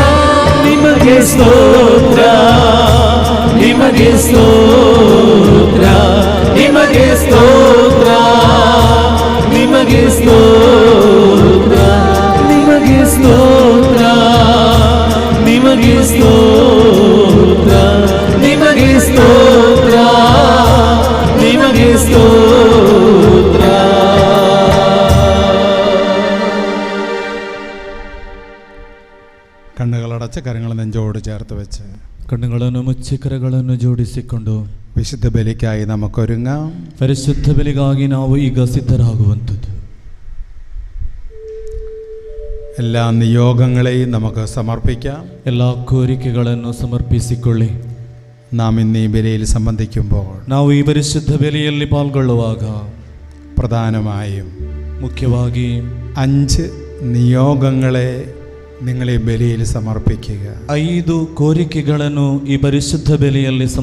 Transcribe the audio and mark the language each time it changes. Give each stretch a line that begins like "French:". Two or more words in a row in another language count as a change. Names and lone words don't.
Kannada: ನಿಮಗೆ ಸ್ತೋತ್ರ, ನಿಮಗೆ ಸ್ತೋತ್ರ, ನಿಮಗೆ ಸ್ತೋತ್ರ, ನಿಮಗೆ ಸ್ತೋತ್ರ, ನಿಮಗೆ ಸ್ತೋತ್ರ, ನಿಮಗೆ ಸ್ತೋತ್ರ, ನಿಮಗೆ ಸ್ತೋತ್ರ, ನಿಮಗೆ ಸ್ತೋತ್ರ.
Malayalam: കണ്ണുകളടച്ച് കരങ്ങൾ നെഞ്ചോട് ചേർത്ത് വെച്ച്
Kannada: കണ്ണുಗಳನ್ನು ಮುಚ್ಚಿ ಕರಗಳನ್ನು ಜೋಡಿಸಿಕೊಂಡು
Malayalam: വിശുദ്ധ ബലിക്കായി നമുക്കൊരുങ്ങാം.
Kannada: ಪರಿಶುದ್ಧ ಬಲಿಗಾಗಿ ನಾವು ಈಗ ಸಿದ್ಧರಾಗುವಂಥದ್ದು.
Malayalam: എല്ലാ നിയോഗങ്ങളെയും നമുക്ക് സമർപ്പിക്കാം.
Kannada: ಎಲ್ಲ ಕೋರಿಕೆಗಳನ್ನು ಸಮರ್ಪಿಸಿಕೊಳ್ಳಿ.
Malayalam: നാം ഇന്ന് ഈ ബലിയിൽ സംബന്ധിക്കുമ്പോൾ
Kannada: ನಾವು ಈ ಪರಿಶುದ್ಧ ಬಲಿಯಲ್ಲಿ ಪಾಲ್ಗೊಳ್ಳುವಾಗ
Malayalam: പ്രധാനമായും
Kannada: ಮುಖ್ಯವಾಗಿ
Malayalam: 5 നിയോഗങ്ങളെ നിങ്ങൾ ഈ ബലിയിൽ സമർപ്പിക്കുക.
Kannada: 5 ಕೋರಿಕೆಗಳನ್ನು ಈ ಪರಿಶುದ್ಧ ಬಲಿಯಲ್ಲಿ